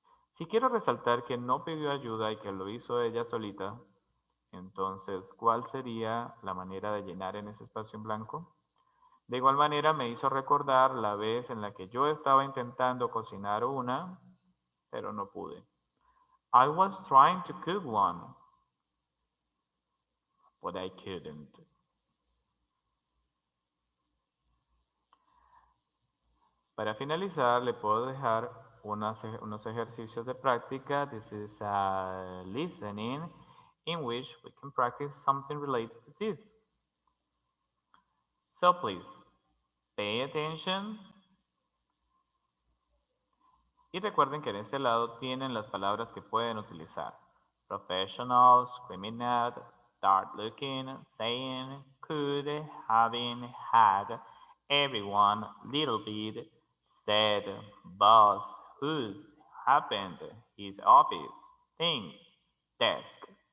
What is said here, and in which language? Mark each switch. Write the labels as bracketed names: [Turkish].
[Spanish] Si quiero resaltar que no pidió ayuda y que lo hizo ella solita, entonces, ¿cuál sería la manera de llenar en ese espacio en blanco? De igual manera me hizo recordar la vez en la que yo estaba intentando cocinar una, pero no pude. [English] I was trying to cook one, but I couldn't. [Spanish] Para finalizar, le puedo dejar unos ejercicios de práctica. [English] This is a listening in which we can practice something related to this. So please, pay attention. [Spanish] Y recuerden que en este lado tienen las palabras que pueden utilizar. [English] Professional, screaming at, start looking, saying, could, having, had, everyone, little bit, said, boss, whose, happened, his office, things, desk.